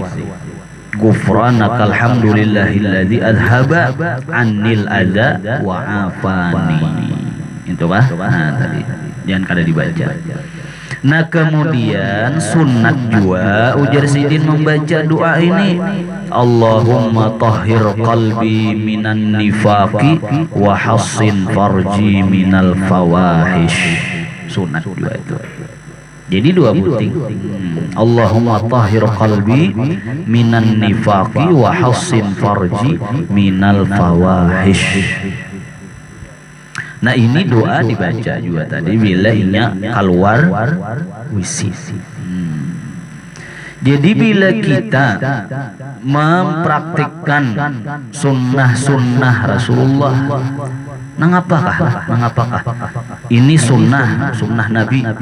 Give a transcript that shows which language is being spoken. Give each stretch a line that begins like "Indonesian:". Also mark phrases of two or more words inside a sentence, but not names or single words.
Arabic: غفرانك الحمد لله الذي أذهب عني الأذى وعافاني.
Banjar: Itu bah. Nah tadi jangan kada dibaca. Nah kemudian sunat juga ujar Sidin membaca doa ini,
Arabic: اللهم طهر قلبي من النفاق وحصن فرجي من الفواحش.
Banjar: Sunat juga itu. Jadi dua buting.
Arabic: اللهم طهر قلبي من النفاق وحصن فرجي من الفواحش.
Banjar: Nah ini doa dibaca juga tadi bila inya keluar WC. Jadi bila kita mempraktikkan sunnah-sunnah Rasulullah, nangapakah ini sunnah Nabi.